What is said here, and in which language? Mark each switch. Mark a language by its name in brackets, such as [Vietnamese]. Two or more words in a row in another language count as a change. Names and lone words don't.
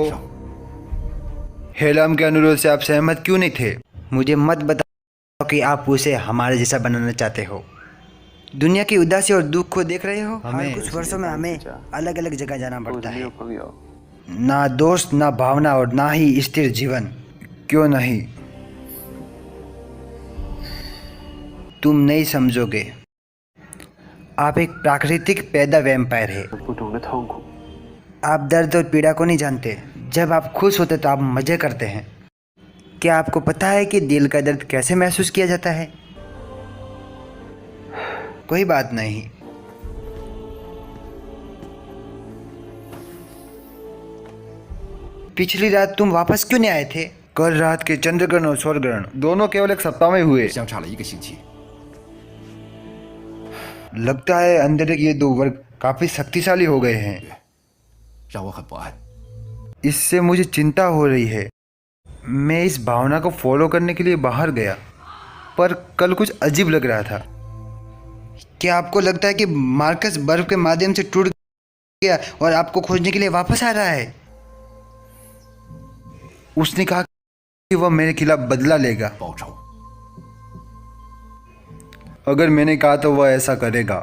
[Hindi] हेलाम के अनुरोध से आप सहमत क्यों नहीं थे? मुझे मत बताओ कि आप उसे हमारे जैसा बनाना चाहते हो। दुनिया की उदासी और दुख को देख रहे हो। हमें कुछ वर्षों में हमें अलग अलग जगह जाना [Chinese] 我 [Hindi] पड़ता [Chinese] 没 [Hindi] है। [Chinese] 有朋友， [Hindi] ना दोस्त, ना भावना और ना ही स्थिर जीवन। क्यों नहीं? तुम नहीं समझोगे। आप एक प्राकृतिक पैदा वैम्पायर है। [Chinese] 不懂得痛苦。 [Hindi] आप दर्द और पीड़ा को नहीं जानते। जब आप खुश होते तो आप मजे करते हैं। क्या आपको पता है कि दिल का दर्द कैसे महसूस किया जाता है? कोई बात नहीं। पिछली रात तुम वापस क्यों नहीं आए थे? कल रात के चंद्रग्रहण और सूर्यग्रहण दोनों केवल एक सप्ताह में हुए। [Chinese] 相差了1个星期。 [Hindi] लगता है अंधेरे के ये दो वर्ग काफी शक्तिशाली हो गए हैं। [Chinese] 让我很不安。 [Hindi] इससे मुझे चिंता हो रही है। मैं इस भावना को फॉलो करने के लिए बाहर गया, पर कल कुछ अजीब लग रहा था। क्या आपको लगता है कि मार्कस बर्फ के माध्यम से टूट गया और आपको खोजने के लिए वापस आ रहा है? उसने कहा कि वह मेरे खिलाफ बदला लेगा। [Chinese] 报仇。 [Hindi] अगर मैंने कहा तो वह ऐसा करेगा।